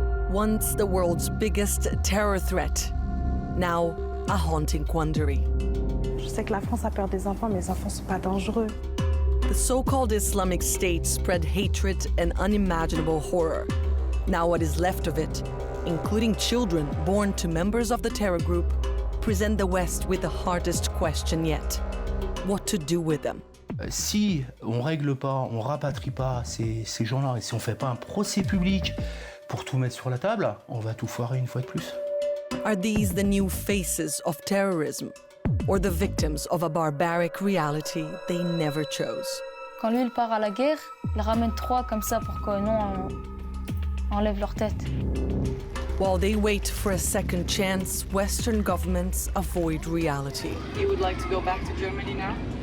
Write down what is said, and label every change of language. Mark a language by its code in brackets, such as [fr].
[en] once the world's biggest terror threat, now a haunting quandary. [fr] Je sais que la France a peur des enfants, mais les enfants sont pas dangereux. [en] The so-called Islamic State spread hatred and unimaginable horror. Now what is left of it, including children born to members of the terror group, present the West with the hardest question yet: what to do with them? [fr] Si on règle pas, on rapatrie pas ces gens-là, et si on fait pas un procès public pour tout mettre sur la table, on va tout foirer une fois de plus. [en] Are these the new faces of terrorism, or the victims of a barbaric reality they never chose? [fr] Quand lui, il part à la guerre, il ramène 3 comme ça pour que nous, on enlève leur tête. [en] While they wait for a second chance, Western governments avoid reality. You would like to go back to Germany now?